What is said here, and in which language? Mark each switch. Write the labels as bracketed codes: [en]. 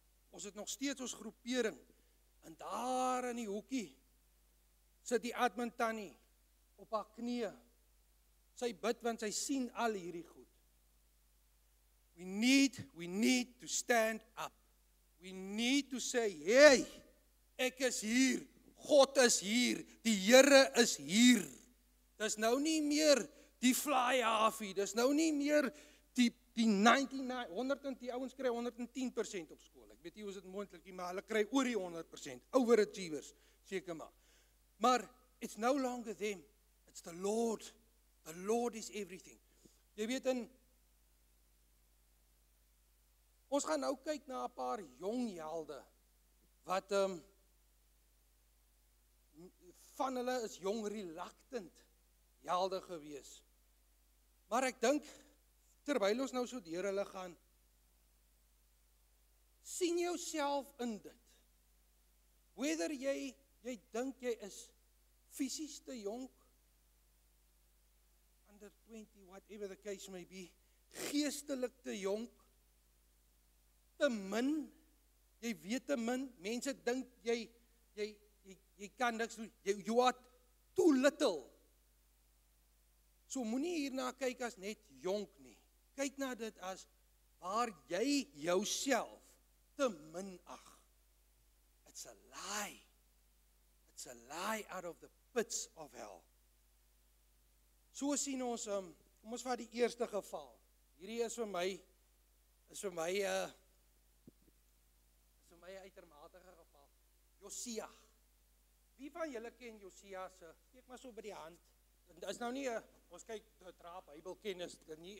[af] Ons het nog steeds ons groepering. En daar in die hoekie sit die admin tannie op haar knieë. Sy bid want sy sien al hierdie goed. [en] We need to stand up. We need to say, hey, [af] ek is hier, God is hier, die Here is hier. Dis nou nie meer die fly halfie, dis nou nie meer die 99, 100 die ouens kry 110% op skool. Ek weet nie hoe is dit moontlik nie, maar hulle kry oor die 100%, overachievers, seker maar. [en] Maar it's no longer them, it's the Lord. The Lord is everything. [af] Jy weet ons gaan nou kyk na 'n paar jong helde wat van hulle is jong reluctant helde gewees. Maar ek dink terwyl ons nou so deur hulle gaan, sien jouself in dit. Whether jy dink jy is fisies te jonk, [en] under 20, whatever the case may be, [af] geestelik te jonk, te min, jy weet te min, mense dink jy kan niks doen, [en] you are too little. [af] So moenie hierna kyk as net jonk nie. Kyk na dit as waar jy jouself te min ag. [en] It's a lie. It's a lie out of the pits of hell. [af] So sien ons, kom ons vat die eerste geval. Hierdie is vir my 'n uitermate geval. Josia. Wie van julle ken Josia se? Steek maar so by die hand. Dit is nou nie ons kyk dra Bybelkennis nie.